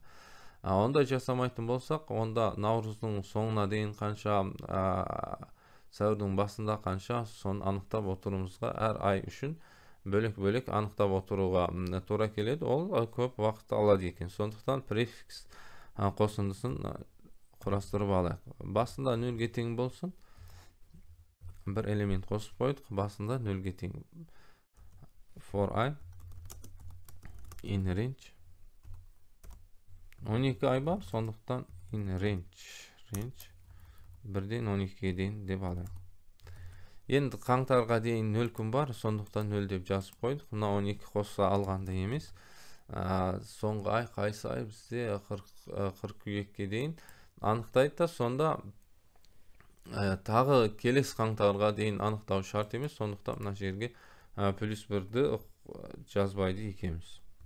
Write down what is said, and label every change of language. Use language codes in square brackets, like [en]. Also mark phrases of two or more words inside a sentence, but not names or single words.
[kk] Онда жасамайтын болсақ, онда наурыздың соңына дейін қанша, сәуірдің басында қанша, соны анықтап отыруымызға әр ай үшін бөлек-бөлек анықтап отыруға тура келеді. Ол көп уақыт алады екен. Сондықтан префикс қосындысын құрастырып алайық. Басында 0-ге тең болсын. Бір элемент қосып қойдық. Басында 0-ге тең. [en] For I in range. [kk] 12 ай бар, сондықтан [en] in range. [kk] Range 1-ден 12-ге дейін деп алайық. Енді қаңтарға дейін 0 күн бар, сондықтан 0 деп жазып қойдық. Мына 12 қоса алғанда емес. Соңғы ай қайсы ай бізде қыркүйекке дейін анықтайды да, сонда тағы келесі қаңтарға дейін анықтау шарт емес, сондықтан мына жерге плюс 1-ді жазбайды екеміз.